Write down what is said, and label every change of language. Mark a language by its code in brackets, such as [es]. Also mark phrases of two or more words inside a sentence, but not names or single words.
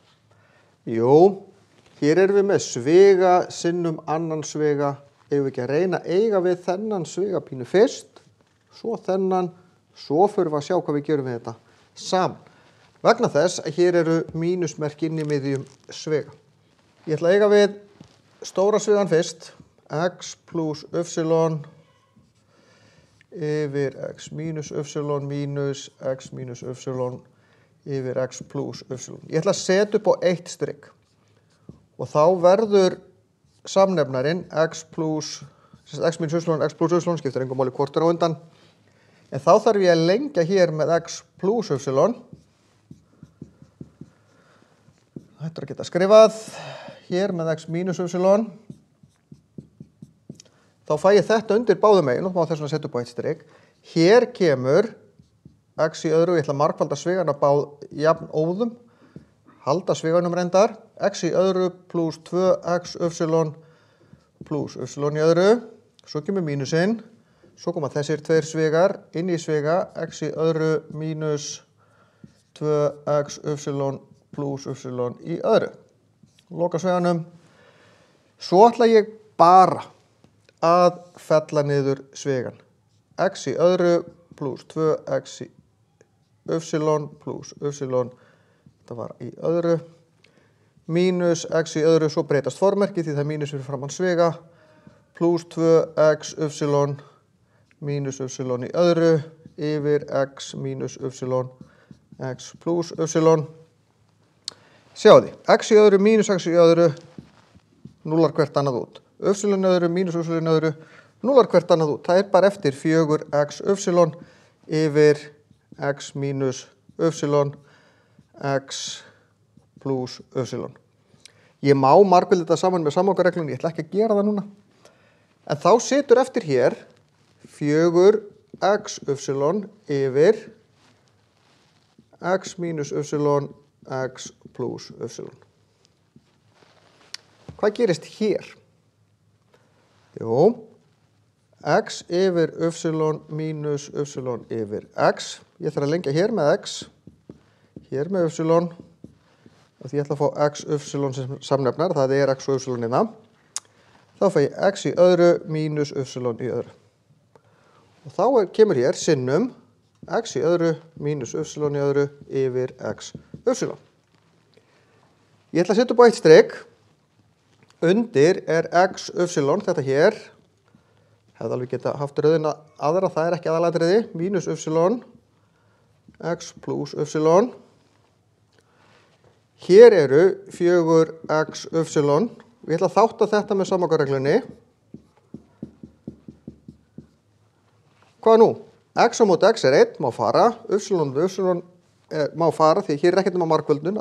[is] Jú, hér erum við með sviga sinnum annan sviga. Eigum við ekki að reyna að eiga við þennan svigapínu fyrst, svo þennan, svo förum við að sjá hvað við gerum við þetta saman. Vegna þess að hér eru mínusmerki inn í miðjum sviga. Ég ætla að eiga við stóra svigan fyrst, x plus y yfir x minus y minus x minus y yfir x plus y. Ég ætla að setja upp á eitt strik og þá verður samnefnarinn x minus y, x plus y, skiptir engum máli hvort er á undan. En þá þarf ég að lengja hér með x plus y. Þetta er að geta skrifað hér með x minus y. Þá fæ ég þetta undir báðum megin og má þess að setja upp á eitt strik. Hér kemur x í öðru, ég ætla að margfalda svigana jafn óðum, halda sviganum reyndar, x í öðru plus 2x y plus y í öðru, svo kemur mínusinn, svo koma þessir tveir svigar, inn í sviga, x í öðru mínus 2x y plus y í öðru. Loka sviganum. Svo ætla ég bara að fella niður svigan. X í öðru plus 2x y plus y, þetta var í öðru, mínus x í öðru, svo breytast formerki því það er mínus fyrir framan sviga, plus 2x y minus y í öðru, yfir x minus y, x plus y. Sjáðu, x í öðru minus x í öðru, núlar hvert annað út. Y í öðru minus y í öðru, núlar hvert annað út. Það er bara eftir 4x y yfir x minus y, x plus y. Ég má margvelda þetta saman með samlokareglunni, ég ætla ekki að gera það núna. En þá situr eftir hér 4x y yfir x minus y, x plus y. Hvað gerist hér? Jú, x yfir y minus y yfir x. Ég þarf að lengja hér með x, hér með y, og því ég ætla að fá x, y sem samnefnar, það er x og y inna. Þá fæ ég x í öðru minus y í öðru. Og þá kemur hér sinnum x í öðru minus y í öðru yfir x, y. Ég ætla að setja upp á eitt strik. Undir er x, y, þetta hér. Hefði alveg geta haft röðina aðra, það er ekki aðalatriði. Mínus y, x plus y. Hér eru 4x y. Ég ætla að þátta þetta með samlokareglunni. Hvað nú? X á móti x er 1, má fara. Y við y má fara, því hér er ekkert nema margföldun.